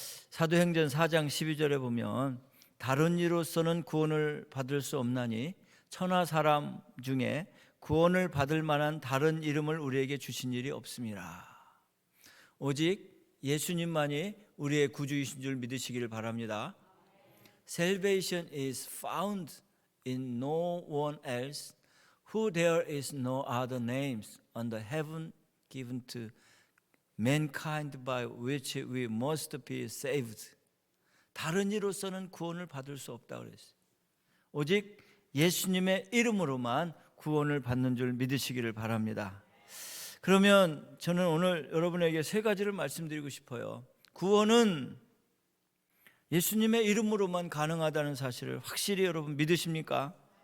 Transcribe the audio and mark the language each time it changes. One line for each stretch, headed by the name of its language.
Korean: 사도행전 4장 12절에 보면 다른 이로서는 구원을 받을 수 없나니 천하 사람 중에 구원을 받을 만한 다른 이름을 우리에게 주신 일이 없습니다. 오직 예수님만이 우리의 구주이신 줄 믿으시기를 바랍니다.
English: Salvation is found in no one else, who there is no other names under heaven given to mankind by which we must be saved.
Korean: 다른 이로서는 구원을 받을 수 없다고 그랬어요. 오직 예수님의 이름으로만 구원을 받는 줄 믿으시기를 바랍니다. 그러면 저는 오늘 여러분에게 세 가지를 말씀드리고 싶어요. 구원은 예수님의 이름으로만 가능하다는 사실을 확실히 여러분 믿으십니까?